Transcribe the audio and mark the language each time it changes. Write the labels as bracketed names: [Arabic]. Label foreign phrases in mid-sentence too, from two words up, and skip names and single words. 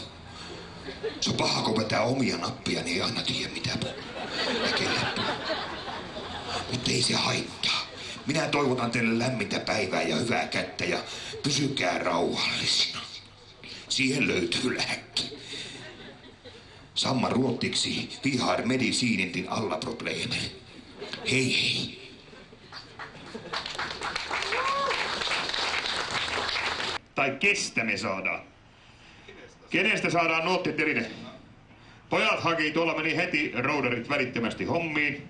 [Finnish] Se on paha, kun vetää omia nappia, niin ei aina tiedä mitä puhuu. Ja kelle puhuu. Mutta ei se haittaa. Minä toivotan teille lämmintä päivää ja hyvää kättä ja pysykää rauhallisina. Siihen löytyy lääkki. Samma ruottiksi [Swedish] vi har medicinen till alla problemer. [Finnish] Hei. Tai kestä me saadaan? Kenestä saadaan nuottiteline? Pojat haki, tuolla meni heti roudarit välittömästi hommiin.